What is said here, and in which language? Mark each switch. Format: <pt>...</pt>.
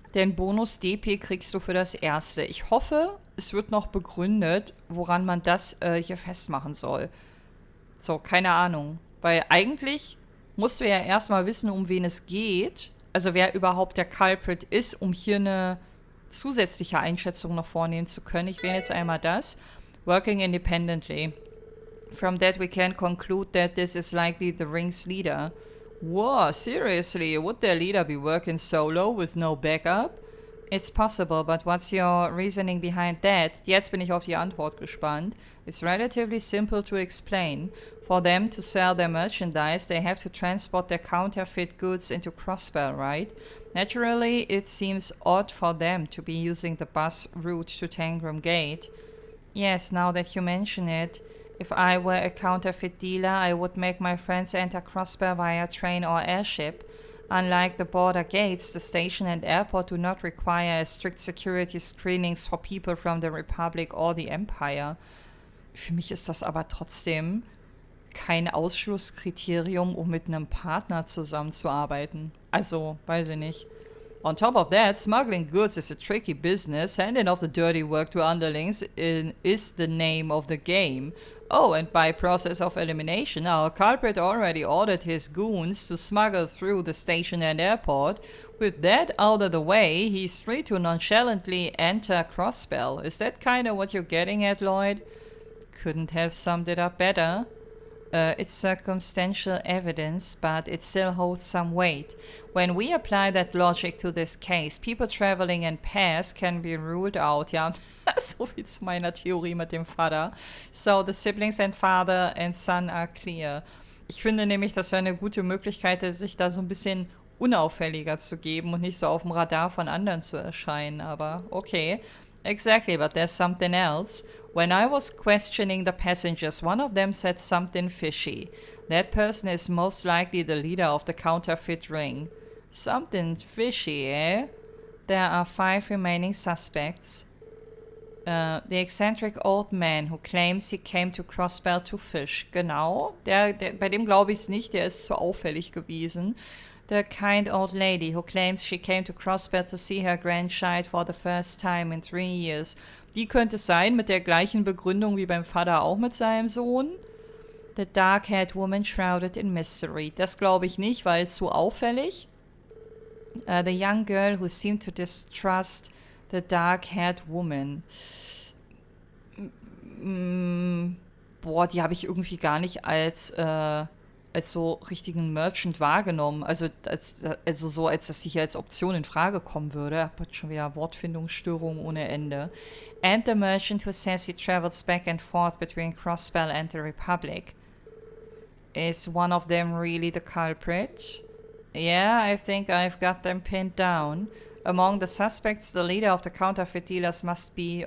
<de>Den Bonus DP kriegst du für das Erste. Ich hoffe, es wird noch begründet, woran man das hier festmachen soll. So, keine Ahnung. Weil eigentlich musst du ja erstmal wissen, um wen es geht. Also wer überhaupt der Culprit ist, um hier eine zusätzliche Einschätzung noch vornehmen zu können. Ich wähle jetzt einmal das.</de> <en>Working independently. From that we can conclude that this is likely the ring's leader. Whoa, seriously? Would their leader be working solo with no backup? It's possible, but what's your reasoning behind that?</en> <de>Jetzt bin ich auf die Antwort gespannt.</de> <en>It's relatively simple to explain. For them to sell their merchandise, they have to transport their counterfeit goods into Crossbell, right? Naturally, it seems odd for them to be using the bus route to Tangram Gate. Yes, now that you mention it, if I were a counterfeit dealer, I would make my friends enter Crossbell via train or airship. Unlike the border gates, the station and airport do not require strict security screenings for people from the Republic or the Empire.</en> <de>Für mich ist das aber trotzdem kein Ausschlusskriterium, um mit einem Partner zusammenzuarbeiten. Also, weiß ich nicht.</de> <en>On top of that, smuggling goods is a tricky business. Handing off the dirty work to underlings is the name of the game. Oh, and by process of elimination, our culprit already ordered his goons to smuggle through the station and airport. With that out of the way, he's free to nonchalantly enter Crossbell. Is that kinda what you're getting at, Lloyd? Couldn't have summed it up better. It's circumstantial evidence, but it still holds some weight. When we apply that logic to this case, people traveling in pairs can be ruled out.</en> <de>Ja, so viel zu meiner Theorie mit dem Vater.</de> <en>So, the siblings and father and son are clear.</en> <de>Ich finde nämlich, das wäre eine gute Möglichkeit, sich da so ein bisschen unauffälliger zu geben und nicht so auf dem Radar von anderen zu erscheinen. Aber okay.</de> <en>Exactly, but there's something else. When I was questioning the passengers, one of them said something fishy. That person is most likely the leader of the counterfeit ring. Something fishy, eh? There are 5 remaining suspects. The eccentric old man who claims he came to Crossbell to fish.</en> <de>Genau. Bei dem glaube ich es nicht, der ist zu auffällig gewesen.</de> <en>The kind old lady who claims she came to Crossbell to see her grandchild for the first time in 3 years.</en> <de>Die könnte es sein, mit der gleichen Begründung wie beim Vater auch mit seinem Sohn.</de> <en>The dark-haired woman shrouded in mystery.</en> <de>Das glaube ich nicht, weil es zu auffällig.</de> <en>The young girl who seemed to distrust the dark-haired woman.</en> <de>Boah, die habe ich irgendwie gar nicht als so richtigen Merchant wahrgenommen. Also als dass sie hier als Option in Frage kommen würde. Ich habe schon wieder Wortfindungsstörungen ohne Ende.</de> <en>And the merchant who says he travels back and forth between Crossbell and the Republic. Is one of them really the culprit? Yeah, I think I've got them pinned down. Among the suspects, the leader of the counterfeit dealers must be...</en>